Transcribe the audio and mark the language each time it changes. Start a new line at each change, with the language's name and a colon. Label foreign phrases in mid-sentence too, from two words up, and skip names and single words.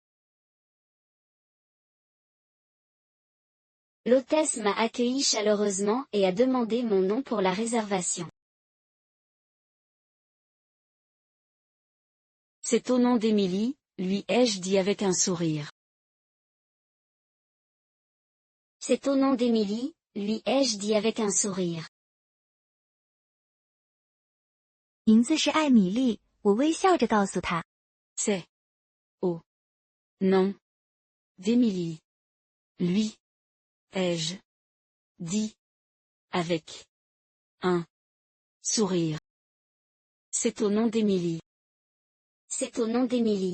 French: L'hôtesse m'a accueilli chaleureusement et a demandé mon nom pour la réservation. C'est au nom d'Émilie, lui ai-je dit avec un sourire. C'est au nom d'Émilie, lui ai-je dit avec un sourire.
Chinese: 名字是艾米丽，我微笑着告诉她。
French: C'est au nom d'Émilie. Lui ai-je dit avec un sourire. C'est au nom d'Émilie. C'est au nom d'Émilie.